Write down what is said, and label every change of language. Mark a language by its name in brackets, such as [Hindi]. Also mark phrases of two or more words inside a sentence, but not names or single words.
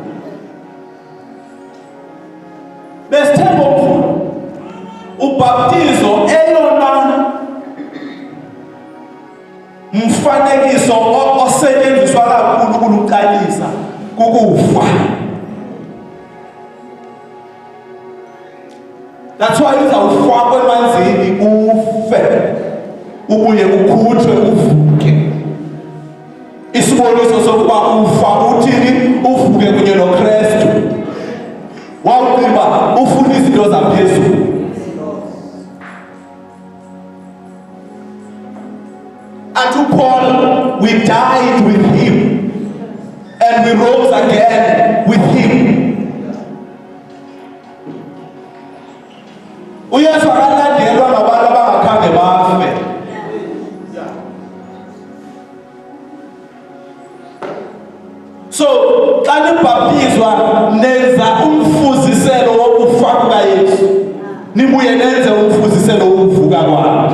[Xhosa] Besithemba ubhaptizo eyona mfanekiso osetyenziswa kakhulu kuluqalisa kukufa. [English] That's why [Xhosa] uzawufakwa emanzini ufe, ubuye ukhutshwe uvuke. Isiboniso sokuba ufa uthini? Uvuke kunye noKristu. Wawugqiba ufuna izinto zaphezulu. [English] And to Paul, we died with him and we rose again with him. [Xhosa] uYesu akalandelwa ngabantu abangakhange bafe. So xa nibhaptizwa nenza umfuziselo wokufa kukaYesu, nibuye nenze umfuziselo wokuvuka kwakhe.